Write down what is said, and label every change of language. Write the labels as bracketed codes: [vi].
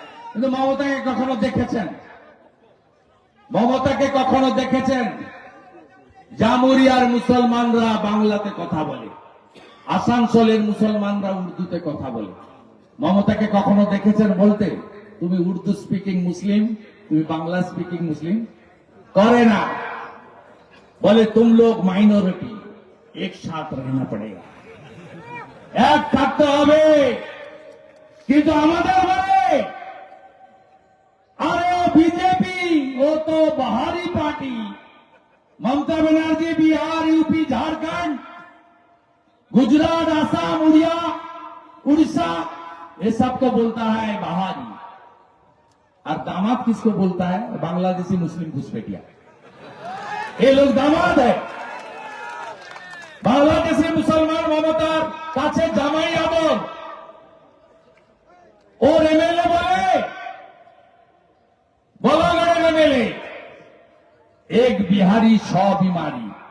[bn] কিন্তু মমতাকে কখনো দেখেছেন? মমতাকে কখনো দেখেছেন? জামুরিয়ার মুসলমানরা বাংলাতে কথা বলে, আসানসোলের মুসলমানরা উর্দুতে কথা বলে। মমতাকে কখনো দেখেছেন বলতে তুমি উর্দু স্পিকিং মুসলিম, তুমি বাংলা স্পিকিং মুসলিম? করে না। [hi] বলে तुम लोग माइनॉरिटी, एक साथ रहना पड़ेगा, [bn] এক থাকতে হবে। কিন্তু আমাদের বলে আরে বিজেপি, ও তো বাহারি পার্টি। মমতা ব্যানার্জি বিহার, ইউপি, ঝাড়খণ্ড, গুজরাট, আসাম, উড়িষ্যা, [hi] ये सब को बोलता है बहारी, और दामाद किसको बोलता है? बांग्लादेशी मुस्लिम घुसपैठिया। ये लोग दामाद है। बांग्लादेशी मुसलमान [bn] ममतार काছে জামাই আদর, [hi] और एमएलए बोले बलागढ़ एमएलए एक बिहारी 100 बीमारी।